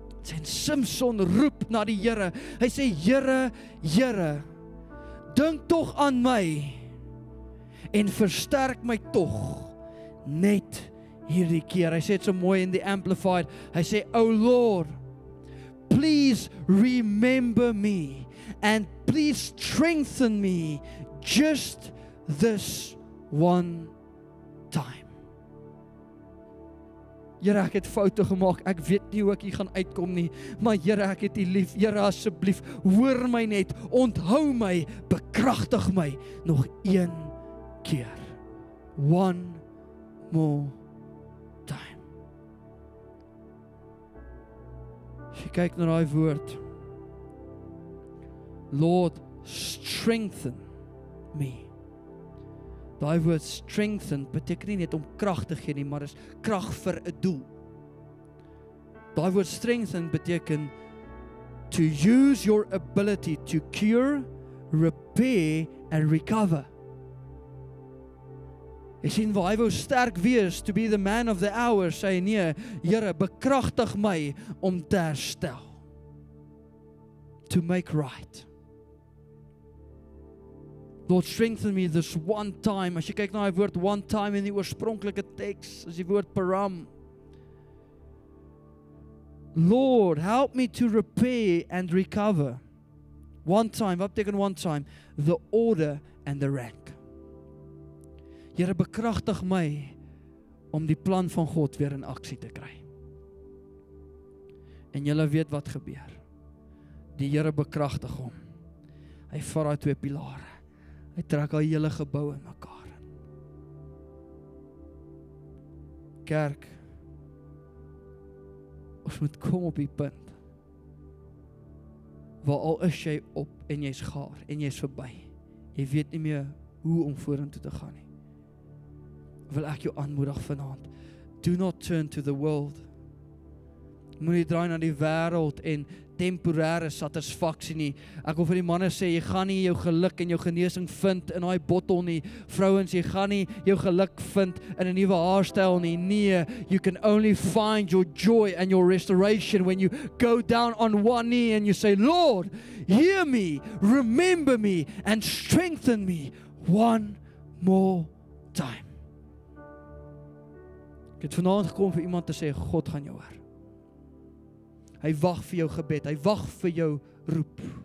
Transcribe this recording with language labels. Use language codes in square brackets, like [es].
[af] En Samson roep na die Here. Hy sê, Here, Here, dink tog aan my en versterk my tog net hierdie keer. Hy sê dit so mooi in die Amplified. [en] Hy sê, O Lord, please remember me and please strengthen me just this one time. [af] Here, ek het foute gemaak, ek weet nie hoe ek hier gaan uitkom nie, maar Here, ek het U lief, Here, asseblief, hoor my net, onthou my, bekragtig my, nog een keer. [en] One more time. [af] As jy kyk na daai woord, [en] Lord, strengthen me. [af] Daai woord strengthen beteken nie net om krag te gee nie, maar is krag vir 'n doel. Daai woord [en] strengthen [af] beteken [en] to use your ability to cure, repair and recover. [af] Jy sien, waar hy wou sterk wees, [en] to be the man of the hour, [af] sê hy, nee, Here, bekragtig my om te herstel. [en] To make right. Lord, strengthen me this one time. [af] As jy kyk na die woord one time in die oorspronklike teks, is die woord param. [en] Lord, help me to repair and recover. One time, [af] wat beteken [en] one time? The order and the rank. [af] Here, bekragtig my om die plan van God weer in aksie te kry. En julle weet wat gebeur. Die Here bekragtig hom. Hy vat daai twee pilare. Hy trek al hele gebou in mekaar. Kerk, ons moet kom op die punt, waar al is jy op en jy's gaar en jy's verby. Jy weet nie meer hoe om vorentoe te gaan nie. Wil ek jou aanmoedig vanaand. [en] Do not turn to the world. [af] Moenie draai na die wêreld en temporêre satisfaksie nie. Ek wil vir die manne sê, jy gaan nie jou geluk en jou genesing vind in daai bottel nie. Vrouens, jy gaan nie jou geluk vind in 'n nuwe haarstyl nie. [en] Nee, you can only find your joy and your restoration when you go down on one knee and you say, Lord, hear me, remember me and strengthen me one more time. [af] Ek het vanaand gekom vir iemand te sê, God gaan jou hoor. Hy wag vir jou gebed, hy wag vir jou roep.